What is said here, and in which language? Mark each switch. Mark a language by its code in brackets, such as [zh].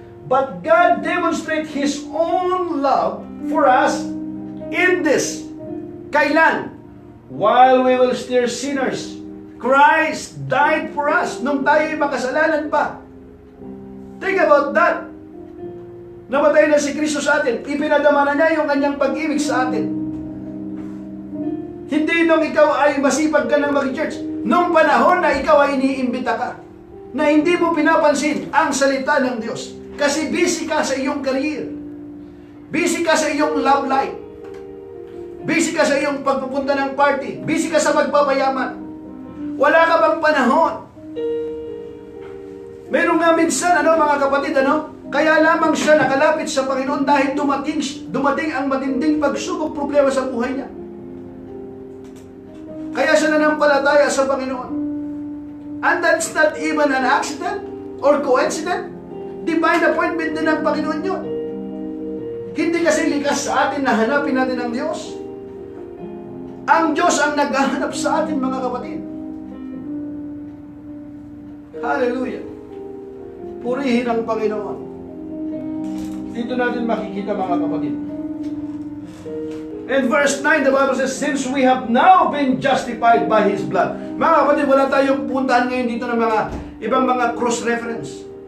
[en] But God demonstrates His own love for us in this. Kailan? While we were still sinners, Christ died for us [tl] nung tayo'y makasalanan pa. [en] Think about that. [tl] Namatay na si Kristo sa atin. Ipinadama na niya yung kanyang pag-ibig sa atin. Hindi nung ikaw ay masipag ka ng mag-church. Nung panahon na ikaw ay iniimbita ka. Na hindi mo pinapansin ang salita ng Diyos. Kasi busy ka sa iyong career. Busy ka sa iyong love life. Busy ka sa iyong pagpupunta ng party. Busy ka sa pagpapayaman. Wala ka bang panahon? Meron nga minsan, mga kapatid, kaya lamang siya nakalapit sa Panginoon dahil dumating ang matinding pagsubok problema sa buhay niya. Kaya siya nanampalataya sa Panginoon. [en] And that's not even an accident or coincidence. [tl] Divine appointment din ng Panginoon yun. Hindi kasi likas sa atin na hanapin natin ang Diyos. Ang Diyos ang naghahanap sa atin, mga kapatid. Hallelujah. Purihin ang Panginoon. Dito natin makikita, mga kapatid. [en] In verse 9, the Bible says, since we have now been justified by His blood. [tl] Mga kapatid, wala tayong puntahan ngayon dito ng mga ibang mga cross-reference.